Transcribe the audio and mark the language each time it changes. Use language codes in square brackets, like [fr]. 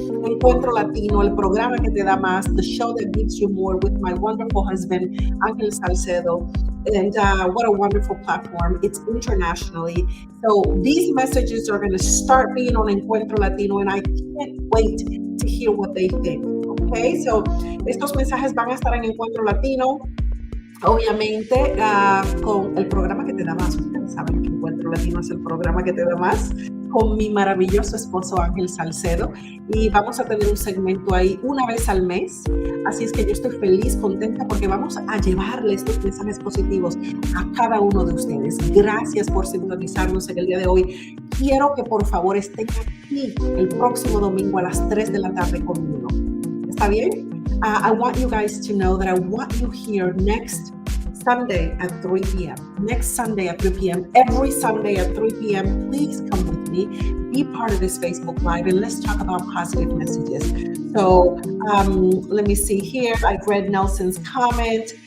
[en] Encuentro Latino, [es] el programa que te da más, [en] the show that gives you more, with my wonderful husband, Yadires Salcedo. And what a wonderful platform. It's internationally. So these messages are going to start being on Encuentro Latino, and I can't wait to hear what they think. [es] Okay, so estos mensajes van a estar en Encuentro Latino. Obviamente, con el programa que te da más. Ustedes saben que Encuentro Latino es el programa que te da más, con mi maravilloso esposo Ángel Salcedo, y vamos a tener un segmento ahí una vez al mes. Así es que yo estoy feliz, contenta, porque vamos a llevarle estos mensajes positivos a cada uno de ustedes. Gracias por sintonizarnos en el día de hoy. Quiero que por favor estén aquí el próximo domingo a las 3 de la tarde conmigo. ¿Está bien? [en] I want you guys to know that I want you here next Sunday at 3 p.m. Next Sunday at 3 p.m. Every Sunday at 3 p.m. Please come with me. Be part of this Facebook Live, and let's talk about positive messages. So let me see here. I've read Nelson's comment.